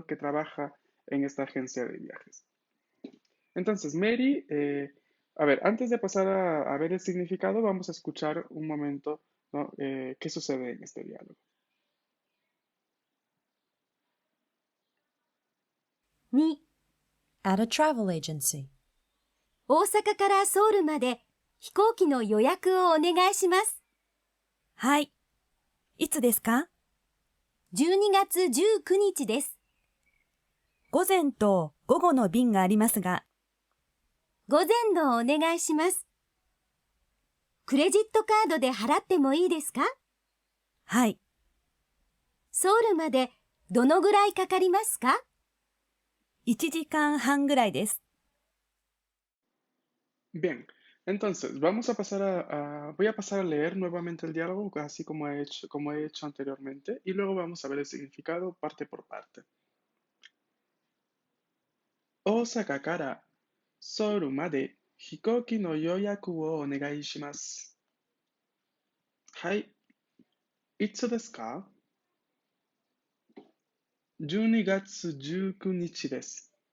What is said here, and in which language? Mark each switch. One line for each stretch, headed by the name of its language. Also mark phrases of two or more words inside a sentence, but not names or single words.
Spanish: que trabaja en esta agencia de viajes. Entonces, Mary A ver, antes de pasar a ver el significado, vamos a escuchar un momento, ¿no? ¿Qué sucede en este diálogo?
English: 2、 At a travel agency.
Japanese: 大阪からソウルまで飛行機の予約をお願いします。はい。いつですか？ 12月19日です。午前と午後の便がありますが、午前のお願いします。クレジットカードで払ってもいいですか？はい。ソウルまでどのぐらいかかりますか？ 1時間半ぐらいです。
Spanish: Bien, entonces voy a pasar a leer nuevamente el diálogo, así como he hecho anteriormente, y luego vamos a ver el significado parte por parte.
Japanese: 大阪からソウルまで飛行機の予約をお願いします. はい、いつですか? 12月19日です。